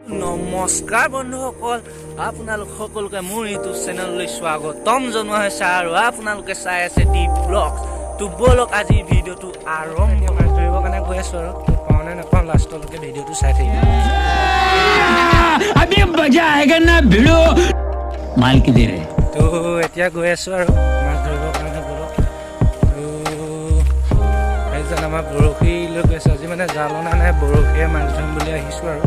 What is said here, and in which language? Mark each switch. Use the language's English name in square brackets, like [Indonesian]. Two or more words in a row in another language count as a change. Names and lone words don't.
[Assamese] নমস্কাৰ বন্ধুসকল, আপোনালোক সকলোকে মোৰ ইউটিউব চেনেললৈ স্বাগতম জনোৱা হৈছে আৰু আপোনালোকে চাই আছে ডি ব্লগছ। তো বলক আজি ভিডিঅ'টো আৰম্ভ কৰিব কাৰণে গৈ আছোঁ আৰু পাওঁ নে নাপাওঁ লাষ্টলৈকে ভিডিঅ'টো চাই থাকিব। [Hindi] अभी मजा आएगा ना भिड़ो माल की दे रहे [Assamese] তো এতিয়া গৈ আছোঁ আৰু মাছ ধৰিবৰ কাৰণে বলক। সেইজন আমাৰ বৰশী লৈ গৈছে, আজি মানে জাল অনা নাই, বৰশীয়ে মাছ ধৰিম বুলি আহিছোঁ আৰু।